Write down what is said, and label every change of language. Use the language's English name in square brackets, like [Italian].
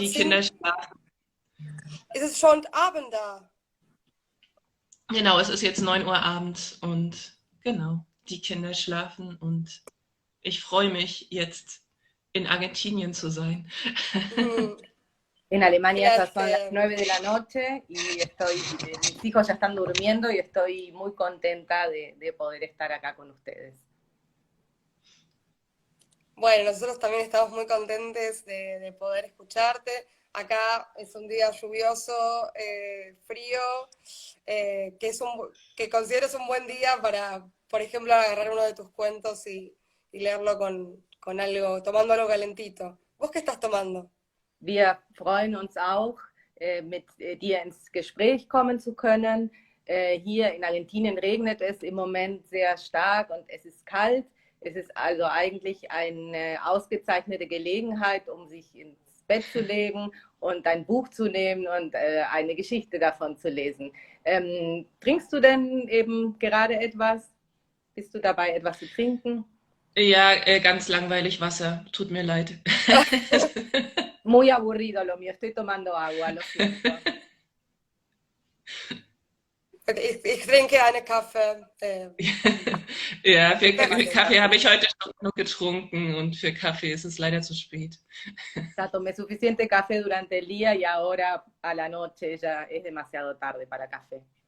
[German] die Kinder sind, schlafen. ist es schon Abend da? Genau, es ist jetzt 9 Uhr abends und genau, die Kinder schlafen und ich freue mich jetzt in Argentinien zu sein. Hm, [Spanish] En Alemania ya [German] vielleicht, [Spanish] son las 9 de la noche y mis hijos ya están durmiendo y estoy muy contenta de poder estar acá con ustedes. bueno, nosotros también estamos muy contentes de poder escucharte. Acá es un día lluvioso, frío, que considero es un buen día para, por ejemplo, agarrar uno de tus cuentos y leerlo con algo, tomando algo calentito. ¿Vos qué estás tomando? [German] Wir freuen uns auch, mit dir ins Gespräch kommen zu können. Hier in Argentinien regnet es im Moment sehr stark und es ist kalt. Es ist also eigentlich eine ausgezeichnete Gelegenheit, um sich ins Bett zu legen und ein Buch zu nehmen und eine Geschichte davon zu lesen. Trinkst du denn eben gerade etwas? Bist du dabei, etwas zu trinken? Ja, ganz langweilig Wasser. Tut mir leid. [Spanish] Muy aburrido lo mío, estoy tomando agua, lo siento. [German] Ich trinke einen Kaffee. Ja, für Kaffee habe ich heute schon genug getrunken und für Kaffee ist es leider zu spät. [Spanish] Ya tomé suficiente café durante el día y ahora a la noche ya es demasiado tarde para café.